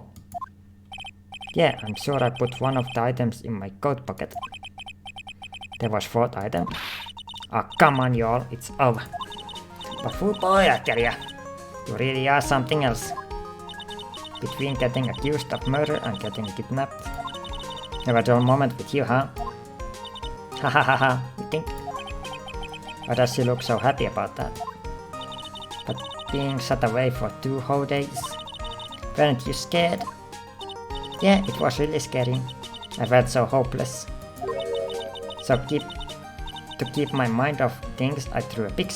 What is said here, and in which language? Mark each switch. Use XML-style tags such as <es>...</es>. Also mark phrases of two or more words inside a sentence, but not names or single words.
<en>Yeah, I'm sure I put one of the items in my coat pocket. There was 4th item. Ah, come on y'all, it's over. But fool boy, I tell ya, you really are something else. Between getting accused of murder and getting kidnapped. Never dull moment with you, huh? Ha ha ha ha, you think? Why does she look so happy about that? But being shut away for 2 whole days? Weren't you scared? Yeah, it was really scary. I felt so hopeless. So to keep my mind off things, I drew a picture.</en>